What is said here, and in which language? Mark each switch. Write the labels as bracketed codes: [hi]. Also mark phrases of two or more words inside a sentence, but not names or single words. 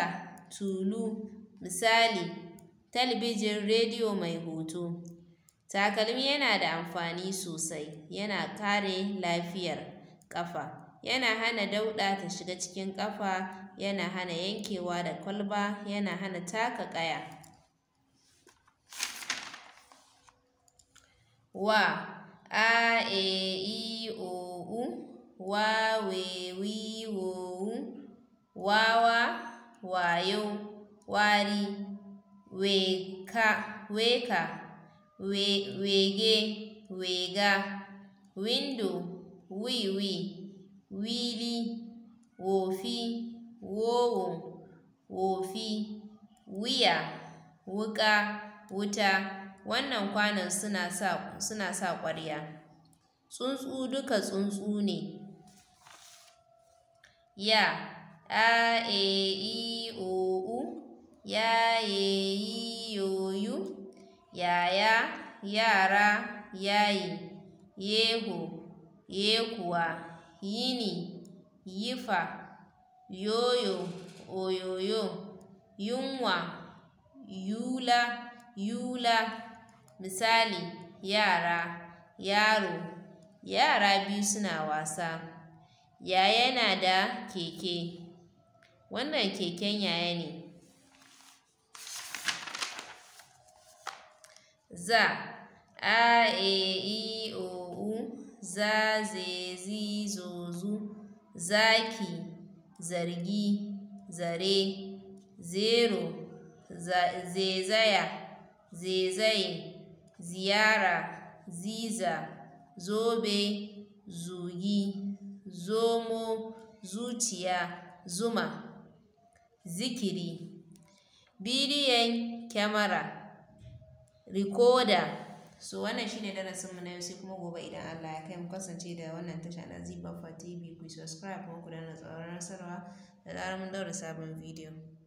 [ha] tulu misali talabijin rediyo mai hoto takalmi yana da amfani sosai yana kare lafiyar ƙafa yana hana dauɗa ta shiga cikin ƙafa yana hana yankewa da kwalba yana hana taka ƙaya wa a e i o u wa we wi wo wu wawa wayo wari weka wege wega windo wiwi wili wofi wowo wofi wuya wuƙa wuta wannan kwanon suna sa ƙwarya tsuntsu duka tsuntsu ne ya a e i o u ya ye yi yo yu yaya yara yayi yeho yekuwa yini yifa yoyo oyoyo yunwa yula yula misali yara yaro yara biyu suna wasa yaya yana da keke wannan keken yaya ne za a e i o u za ze zi zo zu zaki zargi zare zero zezaya zaizaye ziyara ziza zobe zugi zomo zuciya zuma zikiri bidiyon kyamara rikoda so wannan shine darasinmu na yau sai kuma gobe idan Allah ya kai mu kasance da wannan tasha na Zee Baffa TV ku subscribe kuma ku danna tsaron nasarwa da zarar mun daura sabon bidiyo